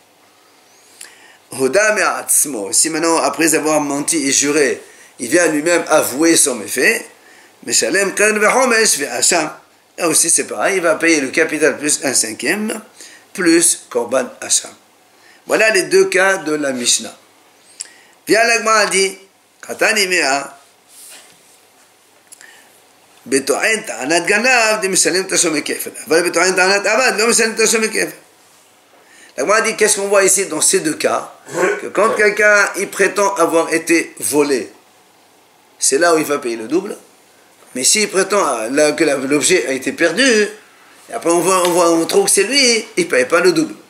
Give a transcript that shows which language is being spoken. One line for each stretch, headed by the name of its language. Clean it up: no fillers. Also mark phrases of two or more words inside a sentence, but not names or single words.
French: Si maintenant, après avoir menti et juré, il vient lui-même avouer son méfait, là aussi c'est pareil, il va payer le capital plus un cinquième, plus
Hebrew: קרבן אשם.
French: Voilà les deux cas de la Mishnah. Bien, l'Agma dit,
Hebrew: קתני מיהא, בטוען טענת גנב, די משלם תשלומי כפל. אבל בטוען טענת עבד, לא משלם תשלומי כפל.
French: La Gemara dit, qu'est-ce qu'on voit ici dans ces deux cas? Que quand quelqu'un il prétend avoir été volé, c'est là où il va payer le double. Mais s'il prétend que l'objet a été perdu, et après on trouve que c'est lui, il ne paye pas le double.